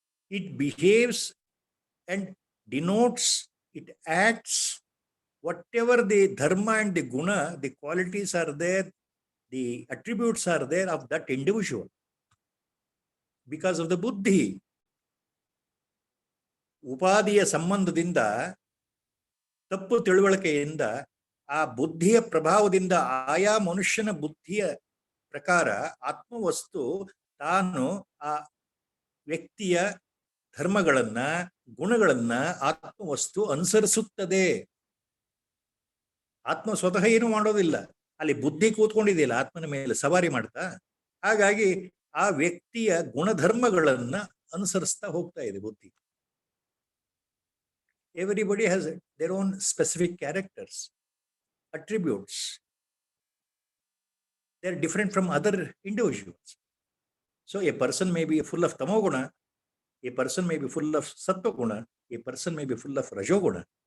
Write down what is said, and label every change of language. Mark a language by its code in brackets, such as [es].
[en] It behaves and denotes, it acts, whatever the dharma and the guna, the qualities are there, the attributes are there of that individual. Because of the buddhi. [kn] ಉಪಾದಿಯ ಸಂಬಂಧದಿಂದ, ತಪ್ಪು ತಿಳುವಳಿಕೆಯಿಂದ, ಆ ಬುದ್ಧಿಯ ಪ್ರಭಾವದಿಂದ, ಆಯಾ ಮನುಷ್ಯನ ಬುದ್ಧಿಯ ಪ್ರಕಾರ ಆತ್ಮವಸ್ತು ತಾನು ಆ ವ್ಯಕ್ತಿಯ ಧರ್ಮಗಳನ್ನ, ಗುಣಗಳನ್ನ ಆತ್ಮವಸ್ತು ಅನುಸರಿಸುತ್ತದೆ. ಆತ್ಮ ಸ್ವತಃ ಏನು ಮಾಡೋದಿಲ್ಲ, ಅಲ್ಲಿ ಬುದ್ಧಿ ಕೂತ್ಕೊಂಡಿದೆಯಲ್ಲ ಆತ್ಮನ ಮೇಲೆ ಸವಾರಿ ಮಾಡ್ತಾ, ಹಾಗಾಗಿ ಆ ವ್ಯಕ್ತಿಯ ಗುಣಧರ್ಮಗಳನ್ನ ಅನುಸರಿಸ್ತಾ ಹೋಗ್ತಾ ಇದೆ ಬುದ್ಧಿ. [en] Everybody has their own specific characters, attributes. They are different from other individuals. So a person may be full of tamoguna, a person may be full of sattva-guna, a person may be full of rajoguna.